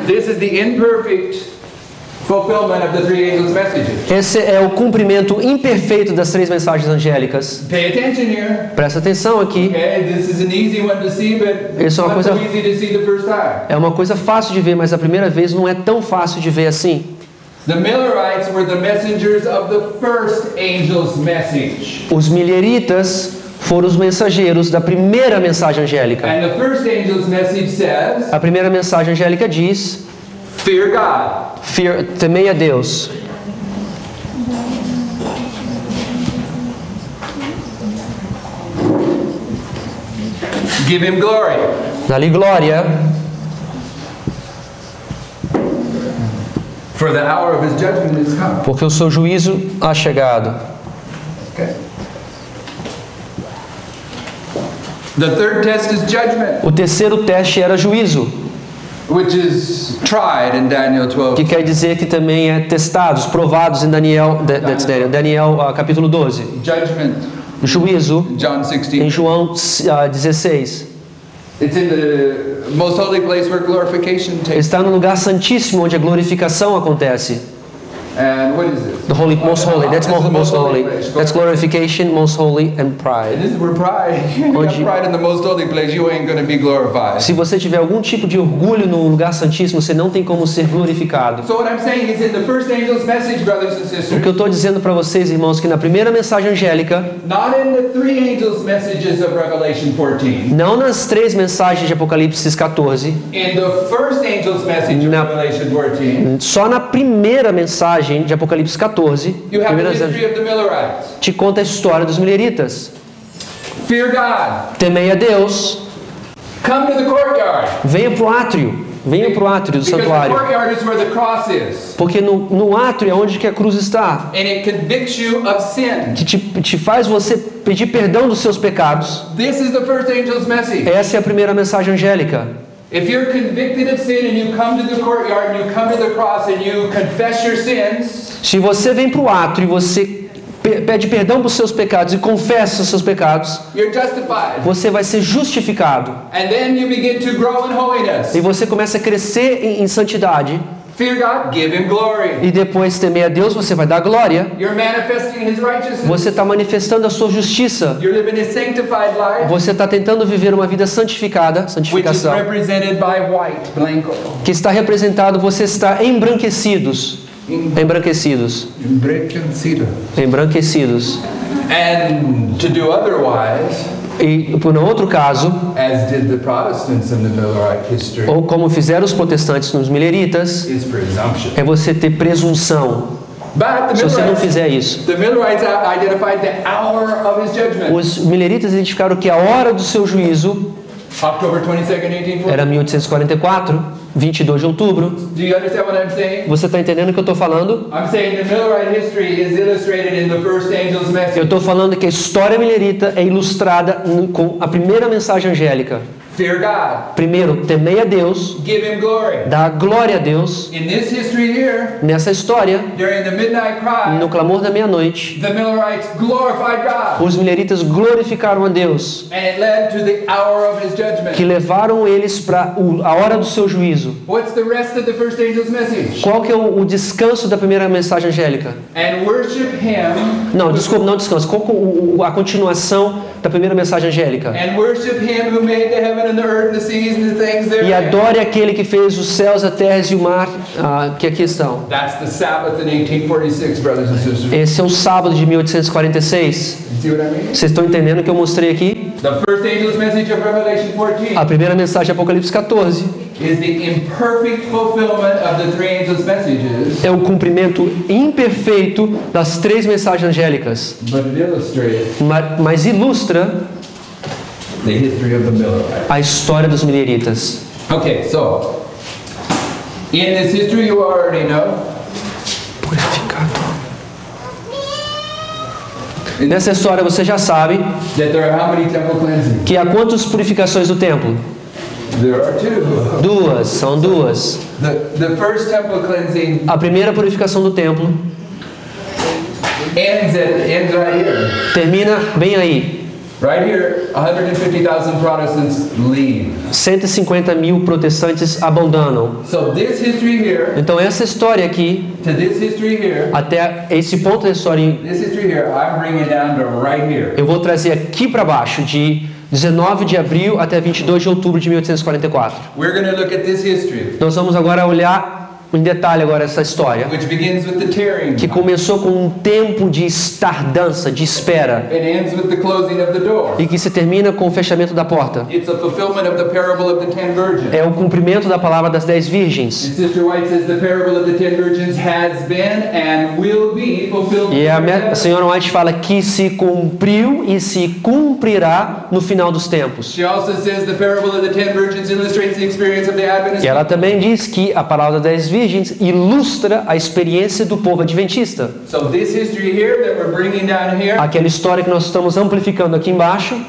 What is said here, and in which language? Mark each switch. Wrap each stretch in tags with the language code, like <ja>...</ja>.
<en>this is the imperfect fulfillment of the three angels' messages.</en> <pt>esse é o cumprimento imperfeito das três mensagens angélicas.</pt> <en>Pay attention here.</en> <pt>Presta atenção aqui.</pt> <en>Okay, this is an easy one to see, but it's</en> <pt>Isso é uma</pt> <en>not so</en> <pt>coisa-</pt> <en>easy to see the first time.</en> <pt>É uma coisa fácil de ver, mas a primeira vez não é tão fácil de ver assim.</pt> <en>The Millerites were the messengers of the first angel's message.</en> <pt>Os mileritas foram os mensageiros da primeira mensagem angélica.</pt> <en>And the first angel's message says,</en> <pt>A primeira mensagem angélica diz:</pt> <en>"Fear God."</en> <pt>temei a Deus.</pt> <en>Give him glory.</en> <pt>Dá-lhe glória,</pt> <en>For the hour of his judgment is come.</en> <pt>porque o seu juízo há chegado.</pt> <en>Okay. The third test is judgment,</en> <pt>O terceiro teste era juízo,</pt> <en>which is tried in Daniel</en> <pt>que</pt> <en>12.</en> <pt>quer dizer que também é testados, provados em Daniel, Daniel capítulo 12.</pt> <en>Judgment,</en> <pt>Juízo</pt> <en>John</en> <pt>em</pt> <en>16.</en> <pt>João 16.</pt> <en>It's in the most holy place where glorification takes.</en> <pt>Está no lugar santíssimo onde a glorificação acontece.</pt> <en>And what is it? The holy, most holy. That's This is the most holy. place. That's glorification, most holy, and And pride. this is where pride. You got</en> <pt>Onde-</pt> <en>pride in the most holy place, you ain't going to be glorified.</en> <pt>Se você tiver algum tipo de orgulho no lugar santíssimo, você não tem como ser glorificado.</pt> <en>So what I'm saying is in the first angel's message, brothers and</en> <pt>O que eu</pt> <en>sisters,</en> <pt>estou dizendo para vocês, irmãos, que na primeira mensagem angélica,</pt> <en>not in the three angels' messages of Revelation 14,</en> <pt>não nas três mensagens de Apocalipse 14,</pt> <en>in the first angel's message of</en> <pt>Na-</pt> <en>Revelation 14,</en> <pt>só na primeira mensagem de Apocalipse 14,</pt> <en>you have</en> <pt>primeira</pt> <en>the history of the Millerites.</en> <pt>te conta a história dos mileritas.</pt> <en>Fear God.</en> <pt>Temei a Deus,</pt> <en>Come to the courtyard.</en> <pt>venha para o átrio do</pt> <en>Because the</en> <pt>santuário.</pt> <en>courtyard is where the cross is.</en> <pt>Porque no átrio é onde que a cruz está,</pt> <en>And it convicts you of sin.</en> <pt>que te faz você pedir perdão dos seus pecados.</pt> <en>This is the first angel's message.</en> <pt>Essa é a primeira mensagem angélica.</pt> <en>If you're convicted of sin and you come to the courtyard and you come to the cross and you confess your sins,</en> <pt>Se você vem para o átrio e você pede perdão pelos seus pecados e confessa os seus pecados,</pt> <en>you're justified.</en> <pt>você vai ser justificado.</pt> <en>And then you begin to grow in holiness.</en> <pt>E você começa a crescer em santidade.</pt> <en>Fear God, give him glory.</en> <pt>E depois temer a Deus, você vai dar glória.</pt> <en>You're manifesting his righteousness.</en> <pt>Você está manifestando a sua justiça.</pt> <en>You're living a sanctified life,</en> <pt>Você está tentando viver uma vida santificada,</pt> <en>which is</en> <pt>santificação,</pt> <en>represented by white, blanco.</en> <pt>que está representado, você está embranquecidos. embranquecidos. embranquecido. Embranquecidos.</pt> <en>And to do otherwise,</en> <pt>E por um outro caso,</pt> <en>as did the Protestants in the Millerite history,</en> <pt>ou como fizeram os protestantes nos mileritas,</pt> <en>is presumption.</en> <pt>é você ter presunção.</pt> <en>But</en> <pt>Se você não fizer isso.</pt> <en>the Millerites identified the hour of his judgment.</en> <pt>Os mileritas identificaram que a hora do seu juízo</pt> <en>October 22nd, 1840.</en> <pt>era 1844, 22 de outubro.</pt> <en>Do you understand what I'm saying?</en> <pt>Você está entendendo o que eu estou falando?</pt> <en>I'm saying the Millerite history is illustrated in the first angel's</en> <pt>Eu</pt> <en>message.</en> <pt>estou falando que a história milerita é ilustrada com a primeira mensagem angélica.</pt> <en>Fear God.</en> <pt>Primeiro, temei a Deus,</pt> <en>Give him glory.</en> <pt>dá glória a Deus.</pt> <en>In this history here,</en> <pt>Nessa história,</pt> <en>during the midnight cry,</en> <pt>no clamor da meia-noite,</pt> <en>the Millerites glorified God.</en> <pt>os mileritas glorificaram a Deus,</pt> <en>And it led to the hour of his judgment.</en> <pt>que levaram eles para a hora do seu juízo.</pt> <en>What's the rest of the first angel's message?</en> <pt>Qual que é o descanso da primeira mensagem angélica?</pt> <en>And worship him.</en> <pt>Não, desculpa, não descanso. Qual que é a continuação da primeira mensagem angélica?</pt> <en>And worship him who made the heaven and the earth and the seas and the things</en> <pt>E</pt> <en>therein.</en> <pt>adore aquele que fez os céus, a terra e o mar, que aqui estão.</pt> <en>That's the Sabbath in 1846, brothers and sisters.</en> <pt>Esse é o sábado de 1846.</pt> <en>You see what I mean?</en> <pt>Vocês estão entendendo o que eu mostrei aqui?</pt> <en>The first angel's message of Revelation 14</en> <pt>A primeira mensagem de Apocalipse 14</pt> <en>is the imperfect fulfillment of the three angels' messages,</en> <pt>é o cumprimento imperfeito das três mensagens angélicas,</pt> <en>but it illustrates</en> <pt>mas ilustra</pt> <en>the history of the Millerites.</en> <pt>a história dos mileritas.</pt> <en>Okay, so in this history you already know</en> <pt>Purificado. Nessa história você já sabe</pt> <en>that there are how many temple cleansings?</en> <pt>que há quantas purificações do templo?</pt> <en>There are two.</en> <pt>Duas, são duas.</pt> <en>The first temple cleansing</en> <pt>A primeira purificação do templo</pt> <en>ends right here.</en> <pt>termina bem aí.</pt> <en>Right here, 150,000 Protestants leave.</en> <pt>150 mil protestantes abandonam.</pt> <en>So this history here</en> <pt>Então essa história aqui,</pt> <en>to this history here,</en> <pt>até esse ponto da história,</pt> <en>this history here, I'm bringing down to right here.</en> <pt>eu vou trazer aqui para baixo, de 19 de abril até 22 de outubro de 1844.</pt> <en>We're going to look at this history,</en> <pt>Nós vamos agora olhar em detalhe agora essa história,</pt> <en>which begins with the tearing.</en> <pt>que começou com um tempo de tardança, de espera,</pt> <en>It ends with the closing of the door.</en> <pt>e que se termina com o fechamento da porta.</pt> <en>It's a fulfillment of the parable of the 10 virgins.</en> <pt>É o cumprimento da palavra das 10 virgens.</pt> <en>And Sister White says the parable of the 10 virgins has been and will be fulfilled.</en> <pt>E a senhora White fala que se cumpriu e se cumprirá no final dos tempos.</pt> <en>She also says the parable of the 10 virgins illustrates the experience of the Adventist.</en> <pt>E ela também diz que a palavra das 10 virgens ilustra a experiência do povo adventista.</pt> <en>So this history here that we're bringing down here</en> <pt>Aquela história que nós estamos amplificando aqui embaixo</pt>